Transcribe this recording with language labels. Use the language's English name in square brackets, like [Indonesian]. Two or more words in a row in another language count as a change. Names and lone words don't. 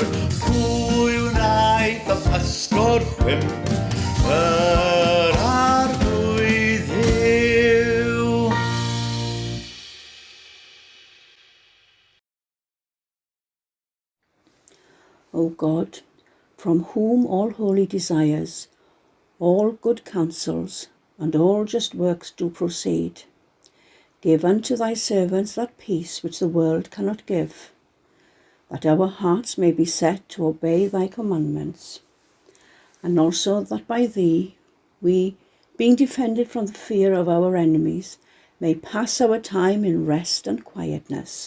[Welsh] Pwy wnaeth y pysgod chwimp, yr arglwydd yw. [English] O God, from whom all holy desires, all good counsels, and all just works do proceed, give unto thy servants that peace which the world cannot give, that our hearts may be set to obey thy commandments, and also that by thee we, being defended from the fear of our enemies, may pass our time in rest and quietness.